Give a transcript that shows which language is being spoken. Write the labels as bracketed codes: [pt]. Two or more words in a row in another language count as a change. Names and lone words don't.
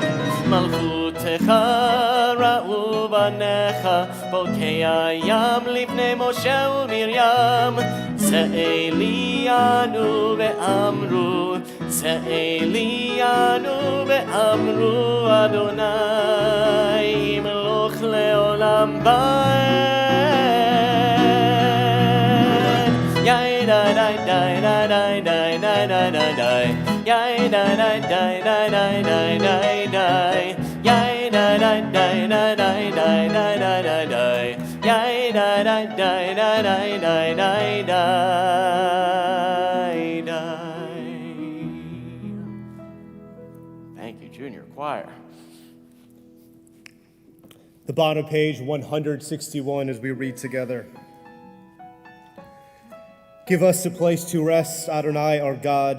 [he] מלכותך ראו בניך, בוקע ים לפני משה ומרים, זה אלינו ואמרו, זה אלינו ואמרו, אדוני מלוך לעולם ועד. יאי די די די די די די די די די, יאי די די די די די די די די, יאי די די די די די די די די די די, יאי די די די די די די די די די. [en] Thank you, junior choir. The bottom of page 161 as we read together. Give us a place to rest, Adonai our God.